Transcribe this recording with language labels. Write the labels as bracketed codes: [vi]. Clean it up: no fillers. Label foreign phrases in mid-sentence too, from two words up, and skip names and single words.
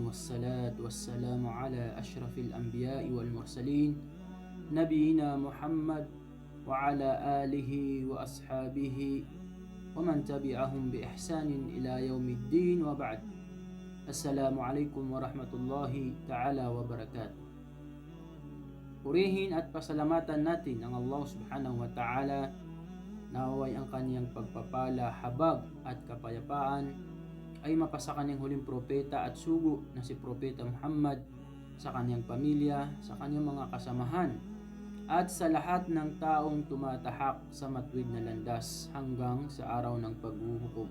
[ar] والصلاة والسلام على أشرف الأنبياء والمرسلين. نبينا محمد وعلى آله وأصحابه ومن تبعهم بإحسان إلى يوم الدين وبعد. السلام عليكم ورحمة الله تعالى وبركاته. [tl] Purihin at pasalamatan natin ang Allah [ar] سبحانه وتعالى. [tl] Naway ang kaniyang pagpapala, habag at kapayapaan ay mapasa kaniyang huling propeta at sugo na si Propeta Muhammad, sa kaniyang pamilya, sa kaniyang mga kasamahan, at sa lahat ng taong tumatahak sa matuwid na landas hanggang sa araw ng paghuhukom.